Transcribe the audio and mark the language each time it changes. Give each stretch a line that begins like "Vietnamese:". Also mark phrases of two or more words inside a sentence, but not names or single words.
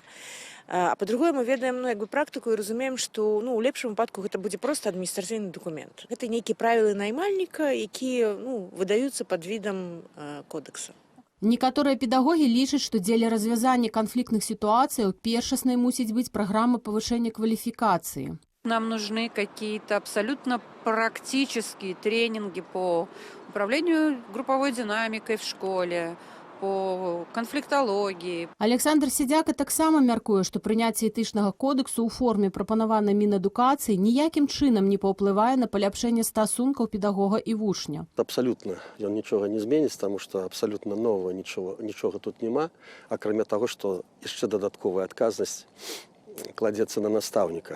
Belarusian: А па-другое, мы ведаем практыку і разумеем, што у лепшым выпадку гэта будзе проста адміністрацыйны дакумент. Гэта нейкія правілы наймальніка, якія выдаюцца пад відам кодекса. Некаторыя педагогі лічаць, што дзеля развязання канфліктных сітуацыяў першаснай мусіць быць праграма павышэння кваліфікацыі.
Russian: Нам нужны какие-то абсолютно практические тренинги по управлению групповой динамикой в школе, по канфлікталогіі.
Belarusian: Александр Сядзяка таксама мяркуе, што прыняцце этычнага кодексу ў форме, прапанаванай Мінадукацыі, ніякім чынам не паўплывае на паляпшэнне стасункаў педагога і вучня. Абсалютна ён нічога не зменіць, таму што абсалютна новага нічога тут няма, акрамя таго, што яшчэ дадатковая адказнасць кладзецца на настаўніка.